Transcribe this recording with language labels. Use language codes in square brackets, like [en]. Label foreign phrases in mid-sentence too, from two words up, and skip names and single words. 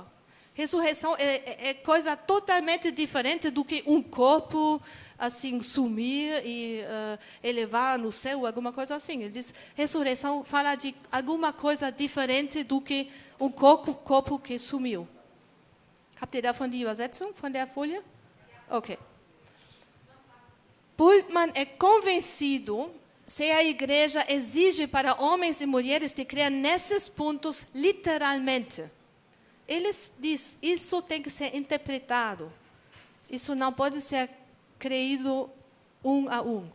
[pt] Ressurreição é coisa totalmente diferente do que um corpo assim sumir e elevar no céu, alguma coisa assim. Ele diz, ressurreição fala de alguma coisa diferente do que um corpo que sumiu. [de] Habt ihr davon die Übersetzung von der Folie? Ok. [pt] Bultmann é convencido se a igreja exige para homens e mulheres de crer nesses pontos literalmente. Ele diz, isso tem que ser interpretado. Isso não pode ser creído um a um.